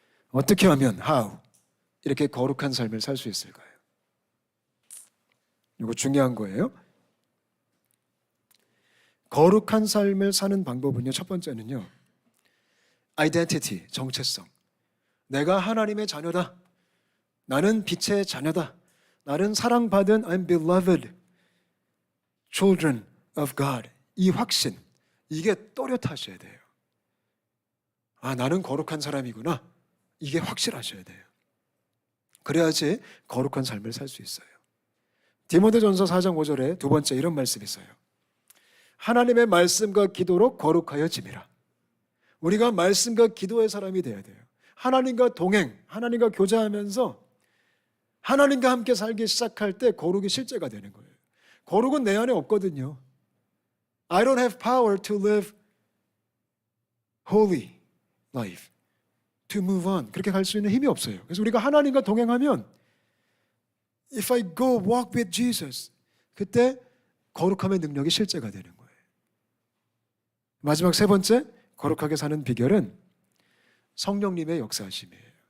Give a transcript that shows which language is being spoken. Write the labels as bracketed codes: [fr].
[ko] 어떻게 하면 [en] how [ko] 이렇게 거룩한 삶을 살 수 있을까요? 이거 중요한 거예요. 거룩한 삶을 사는 방법은요, 첫 번째는요, identity, 정체성. 내가 하나님의 자녀다. 나는 빛의 자녀다. 나는 사랑받은 [en] I'm beloved children of God. [ko] 이 확신, 이게 또렷하셔야 돼요. 아, 나는 거룩한 사람이구나. 이게 확실하셔야 돼요. 그래야지 거룩한 삶을 살 수 있어요. 디모데전서 4장 5절에 두 번째 이런 말씀이 있어요. 하나님의 말씀과 기도로 거룩하여짐이라. 우리가 말씀과 기도의 사람이 돼야 돼요. 하나님과 동행, 하나님과 교제하면서 하나님과 함께 살기 시작할 때 거룩이 실제가 되는 거예요. 거룩은 내 안에 없거든요. [en] I don't have power to live holy life, to move on. [ko] 그렇게 갈 수 있는 힘이 없어요. 그래서 우리가 하나님과 동행하면 [en] If I go walk with Jesus, [ko] 그때 거룩함의 능력이 실제가 되는 거예요. 마지막 세 번째, 거룩하게 사는 비결은 성령님의 역사하심이에요.